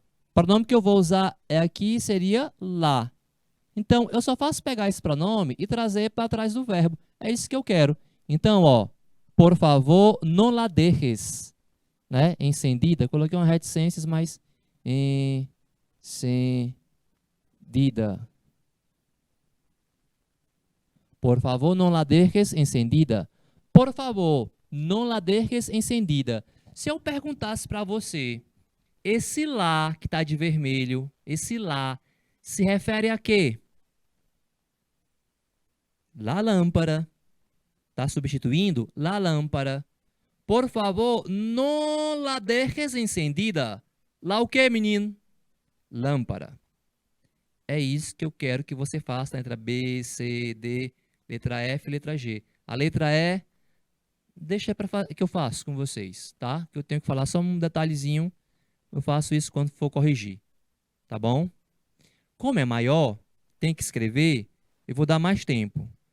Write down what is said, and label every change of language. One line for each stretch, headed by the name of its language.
Portuguese: O pronome que eu vou usar aqui seria la. Então, eu só faço pegar esse pronome e trazer para trás do verbo. É isso que eu quero. Então, ó,
Spanish: por favor, no la dejes.
Portuguese: Né?
Spanish: Encendida.
Portuguese: Coloquei uma reticências, mas encendida.
Spanish: Por favor, no la dejes encendida. Por favor, no la dejes encendida.
Portuguese: Se eu perguntasse para você, esse lá que está de vermelho, esse lá, se refere a quê? La lâmpada. Está substituindo la lâmpada.
Spanish: Por favor, no la dejes encendida.
Portuguese: Lá o quê, menino? Lâmpada. É isso que eu quero que você faça, letra B, C, D, letra F, letra G. A letra E, deixa que eu faço com vocês, tá? Que eu tenho que falar só um detalhezinho Eu faço isso quando for corrigir, tá bom? Como é maior, tem que escrever, eu vou dar mais tempo.